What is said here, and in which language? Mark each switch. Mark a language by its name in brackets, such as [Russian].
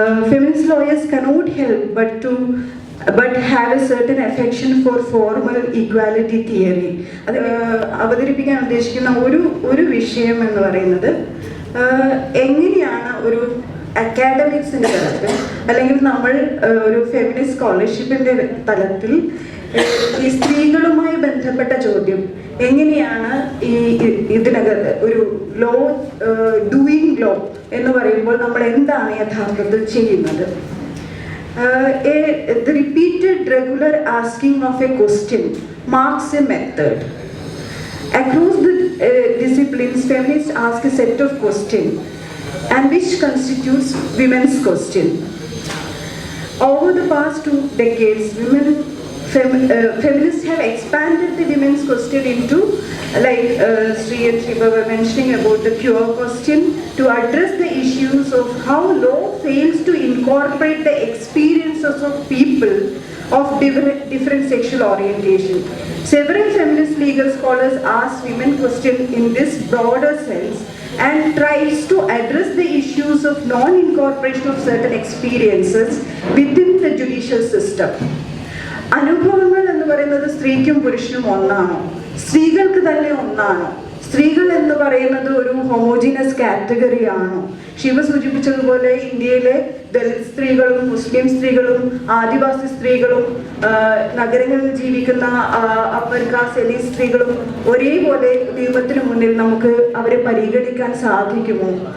[English] Feminist lawyers cannot help but have a certain affection for formal equality theory. [Malayalam] അത് അവതരിപ്പിക്കാൻ ഉദ്ദേശിക്കുന്ന ഒരു വിഷയം എന്ന് പറയുന്നത് എങ്ങനെയാണ് ഒരു അക്കാഡമിക്സിൻ്റെ തലത്തിൽ അല്ലെങ്കിൽ നമ്മൾ ഒരു ഫെമിനിസ്റ്റ് സ്കോളർഷിപ്പിൻ്റെ തലത്തിൽ ഈ സ്ത്രീകളുമായി ബന്ധപ്പെട്ട ചോദ്യം എങ്ങനെയാണ് ഇതിനകത്ത് ഒരു [English] law doing law [Malayalam] എന്ന് പറയുമ്പോൾ നമ്മൾ എന്താണ് യഥാർത്ഥത്തിൽ ചെയ്യുന്നത്. [English] The repeated regular asking of a question marks a method. Across the disciplines, feminists ask a set of questions and which constitutes women's question. Over the past 2 decades, feminists have expanded the women's question into, like Sri and Shiva were mentioning about the cure question, to address the issues of how law fails to incorporate the experiences of people of different sexual orientation. Several feminist legal scholars ask women question in this broader sense and tries to address the issues of non-incorporation of certain experiences within the judicial system. [Malayalam] അനുഭവങ്ങൾ എന്ന് പറയുന്നത് സ്ത്രീക്കും പുരുഷനും ഒന്നാണോ? സ്ത്രീകൾക്ക് തന്നെ ഒന്നാണോ? സ്ത്രീകൾ എന്ന് പറയുന്നത് ഒരു ഹോമോജീനസ് കാറ്റഗറി ആണോ? ശിവ സൂചിപ്പിച്ചതുപോലെ ഇന്ത്യയിലെ ദളിത് സ്ത്രീകളും മുസ്ലിം സ്ത്രീകളും ആദിവാസി സ്ത്രീകളും നഗരങ്ങളിൽ ജീവിക്കുന്ന അപ്പർ കാസ്റ്റ് എലീറ്റ് സ്ത്രീകളും ഒരേപോലെ നിയമത്തിന് മുന്നിൽ നമുക്ക് അവരെ പരിഗണിക്കാൻ സാധിക്കുമോ?